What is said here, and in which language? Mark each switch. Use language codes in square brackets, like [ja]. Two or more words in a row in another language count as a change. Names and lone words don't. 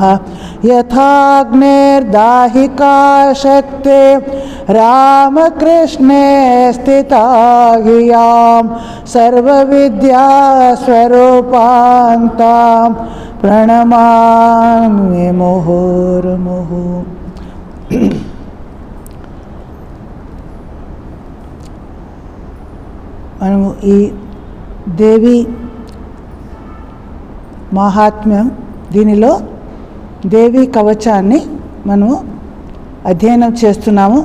[sa] यथाग्निर्दाहिका शक्ति रामकृष्णे स्थिता ह्यां सर्वविद्यास्वरूपान्तां प्रणमामि मुहुर्मुहुः। [te] మనము ఈ దేవి మహాత్మ్యం దీనిలో దేవి కవచాన్ని మనము అధ్యయనం చేస్తున్నాము.